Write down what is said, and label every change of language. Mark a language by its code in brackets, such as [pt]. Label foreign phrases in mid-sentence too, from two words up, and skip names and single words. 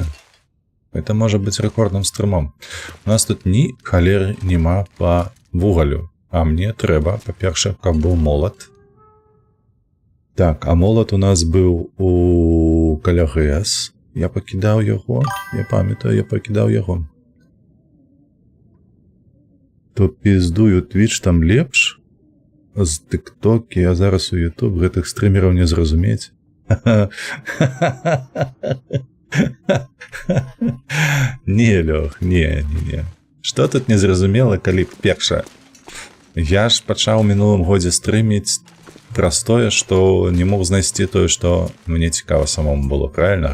[uk] Это може бути рекордним стримом. У нас тут ні холери нема по вуголю. А мені треба, по-перше, каб був молот. Так, а молот у нас був у колеги С. Я покидав його. Я пам'ятаю, я покидав його. То піздую Twitch там лепш. [be] З TikTok, а зараз у YouTube гэтых стрімерів не зрозуміць. Не, Лёх, не. Што тут незразумела, калі перша? Я ж пачаў у мінулым годзе стрыміць праз тое, што не мог знайсці тое, што мне цікава самому было, правильно?